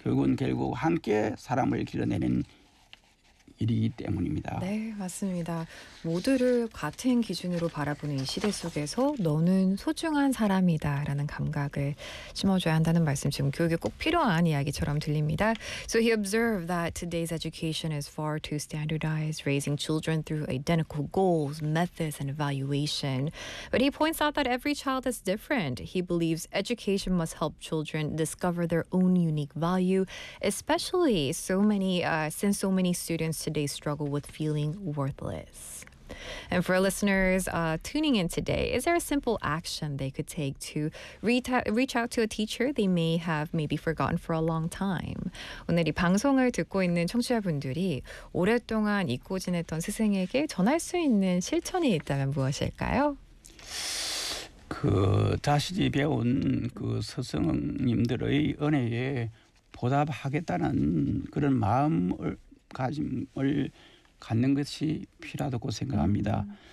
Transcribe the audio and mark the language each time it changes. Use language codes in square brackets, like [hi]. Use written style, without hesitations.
[ko] 교육은 결국 함께 사람을 길러내는 일이기 때문입니다. 네, 맞습니다. 모두를 같은 기준으로 바라보는 이 시대 속에서 너는 소중한 사람이다라는 감각을 심어줘야 한다는 말씀, 지금 교육에 꼭 필요한 이야기처럼 들립니다. [en] So he observed that today's education is far too standardized, raising children through identical goals, methods, and evaluation. But he points out that every child is different. He believes education must help children discover their own unique value, especially since so many students today struggle with feeling worthless. And for listeners tuning in today, is there a simple action they could take to reach out to a teacher they may have maybe forgotten for a long time? [ko] 오늘 이 방송을 듣고 있는 청취자분들이 오랫동안 잊고 지냈던 스승에게 전할 수 있는 실천이 있다면 무엇일까요? 그 자신이 배운 그 스승님들의 은혜에 보답하겠다는 그런 마음을 갖는 것이 필요하다고 생각합니다.